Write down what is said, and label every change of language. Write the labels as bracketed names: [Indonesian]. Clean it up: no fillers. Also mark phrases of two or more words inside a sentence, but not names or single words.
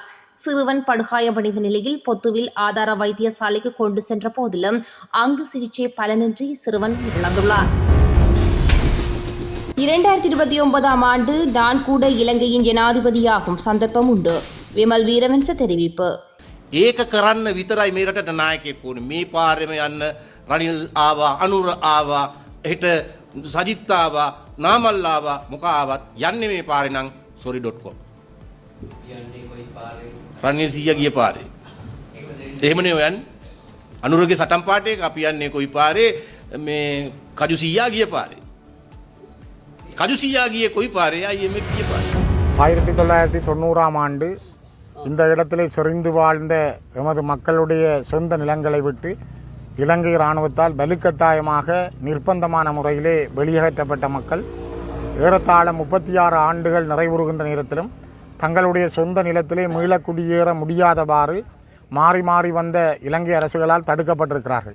[Tamil] சிறுவன் படுகாயமடைந்த நிலையில் பொத்துவில் ஆதார வைத்தியசாலைக்கு கொண்டு சென்ற போதிலும் அங்கு சிகிச்சை பலனின்றி சிறுவன் உயிரிழந்துள்ளார். 2029 ஆண்டு நான் கூட இலங்கையின் ஜனாதிபதியாகும் சந்தர்ப்பம் உண்டு, விமல் வீரவன்ச தெரிவிப்பு. [Sinhala] ඒක කරන්න විතරයි මේ රටට නායකයෙක් ඕනේ. මේ පාරෙම යන්න රනිල් ආවා, අනුර ආවා, එහෙට සජිත් ආවා, නාමල් ආවා, මොකා ආවත් යන්නේ මේ පාරේ නම් sorry.com. යන්නේ කොයි පාරේ? රනිල් සීයා ගිය පාරේ. එහෙමනේ යන්නේ. අනුරගේ සටන් පාටේක අපි යන්නේ කොයි පාරේ? මේ කජු සීයා ගිය පාරේ. කජු සීයා ගියේ කොයි පාරේ? අයියේ ගිය පාරේ. [Tamil] 1990 ஆண்டு இந்த இடத்திலே செறிந்து வாழ்ந்த எமது மக்களுடைய சொந்த நிலங்களை விட்டு இலங்கை இராணுவத்தால் வலுக்கட்டாயமாக நிர்பந்தமான முறையிலே வெளியேற்றப்பட்ட மக்கள் ஏறத்தாழ 36 ஆண்டுகள் நிறைவுறுகின்ற நேரத்திலும் தங்களுடைய சொந்த நிலத்திலே மீள குடியேற முடியாதவாறு மாறி மாறி வந்த இலங்கை அரசுகளால் தடுக்கப்பட்டிருக்கிறார்கள்.